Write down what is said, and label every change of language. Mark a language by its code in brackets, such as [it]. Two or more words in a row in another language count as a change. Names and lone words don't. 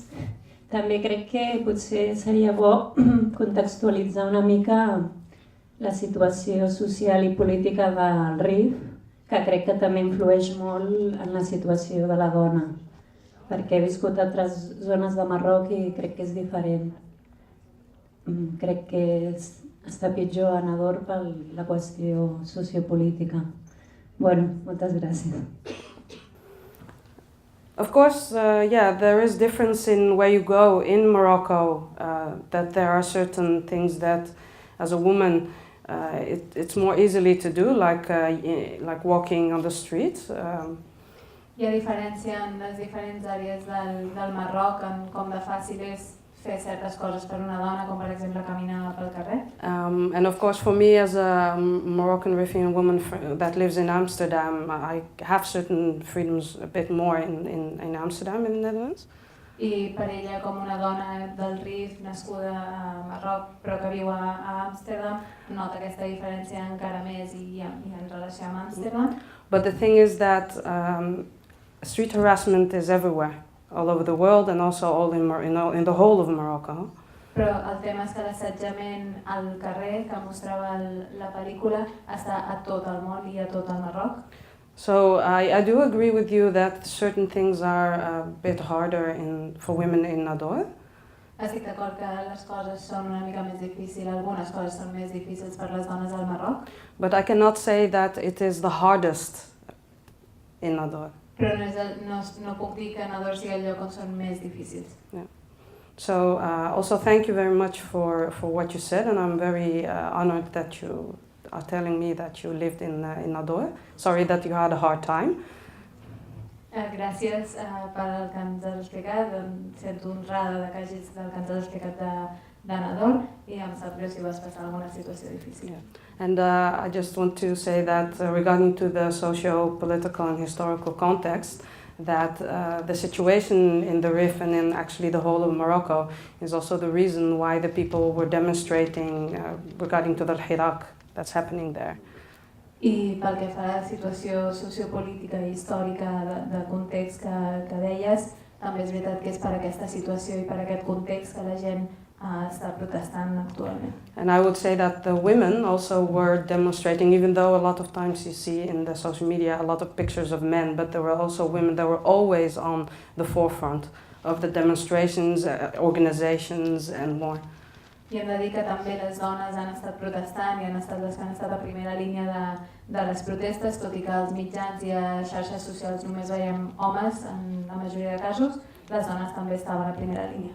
[ca] També crec que potser seria bo contextualitzar una mica la situació social i política del RIF, que crec que també influeix molt en la situació de la dona, perquè he viscut a altres zones de Marroc i crec que és diferent. Crec que està pitjor a Nador per la qüestió sociopolítica. Bueno, moltes gràcies. [en] Of course, there is difference in where you go in Morocco, that there are certain things that as a woman it's more easily to do, like walking on the street. [ca] Hi ha diferència en les diferents àrees del Marroc en com de fàcil és fer certes coses per una dona, com per exemple caminar pel carrer. [en] And of course, for me as a Moroccan Riffian woman that lives in Amsterdam, I have certain freedoms a bit more in Amsterdam, in the Netherlands. [ca] I per ella, com una dona del Rif, nascuda a Marroc, però que viu a Amsterdam, nota aquesta diferència encara més i en relació amb Amsterdam. [en] But the thing is that street harassment is everywhere, all over the world, and also all in the whole of Morocco. [ca] Però el tema és que l'assetjament al carrer que mostrava la pel·lícula està a tot el món i a tot el Marroc. [en] So I do agree with you that certain things are a bit harder for women in Nador. [ca] Estic d'acord que les coses són una mica més difícils, algunes coses són més difícils per les dones al Marroc. [en] But I cannot say that it is the hardest in Nador. [ca] Però no puc dir que Nador sigui el lloc on són més difícils. [en] Yeah. So also thank you very much for what you said, and I'm very honored that you are telling me that you lived in Nador. Sorry that you had a hard time. [ca] Gràcies pel que ens has explicat, em sento honrada que hagis del que ens has explicat de Nador i em sap greu si vas passar alguna situació difícil. [en] Yeah. And I just want to say that regarding to the socio-political and historical context, that the situation in the Rif and in actually the whole of Morocco is also the reason why the people were demonstrating regarding to the Hirak that's happening there. [ca] I pel que fa a la situació sociopolítica i històrica de context que deies, també és veritat que és per aquesta situació i per aquest context que la gent està protestant actualment. [en] And I would say that the women also were demonstrating, even though a lot of times you see in the social media a lot of pictures of men, but there were also women that were always on the forefront of the demonstrations, organizations and more. [ca] I hem de dir que també les dones han estat protestant i han estat les que han estat a primera línia de les protestes, tot i que als mitjans i a xarxes socials només veiem homes en la majoria de casos, les dones també estaven a primera línia.